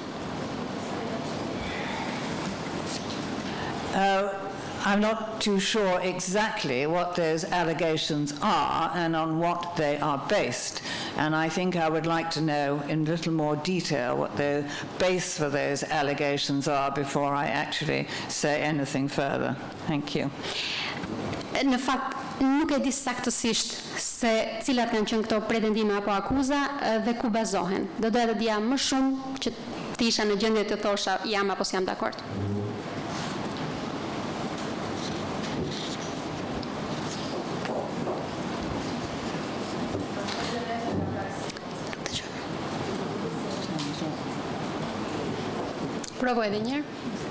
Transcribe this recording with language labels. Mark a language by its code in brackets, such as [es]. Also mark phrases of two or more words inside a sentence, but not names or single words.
[en] I'm not too sure exactly what those allegations are and on what they are based. And I think I would like to know in a little more detail what the base for those allegations are before I actually say anything further. Thank you. [sq] Në fakt, nuk e di saktësisht se cilat kanë qenë këto pretendime apo akuza dhe ku bazohen. Do doja të dija më shumë që të isha në gjendje të thosha jam apo s'jam dakord. Provoj edhe një herë.